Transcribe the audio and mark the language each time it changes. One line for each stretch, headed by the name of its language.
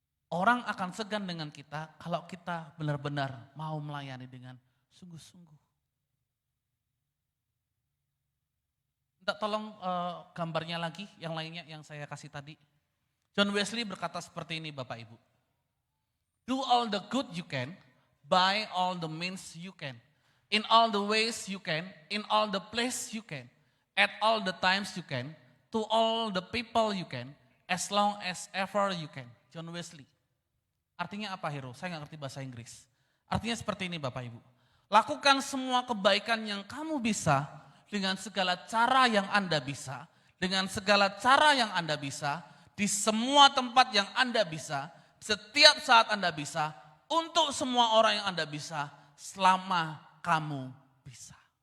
Indonesian: Orang akan segan dengan kita kalau kita benar-benar mau melayani dengan sungguh-sungguh. Minta tolong gambarnya lagi, yang lainnya yang saya kasih tadi. John Wesley berkata seperti ini Bapak Ibu.
English: Do all the good you can, by all the means you can, in all the ways you can, in all the place you can, at all the times you can, to all the people you can, as long as ever you can.
Indonesian: John Wesley. Artinya apa Hero? Saya nggak ngerti bahasa Inggris. Artinya seperti ini Bapak Ibu. Lakukan semua kebaikan yang kamu bisa dengan segala cara yang Anda bisa, dengan segala cara yang Anda bisa, di semua tempat yang Anda bisa, setiap saat Anda bisa, untuk semua orang yang Anda bisa, selama kamu bisa.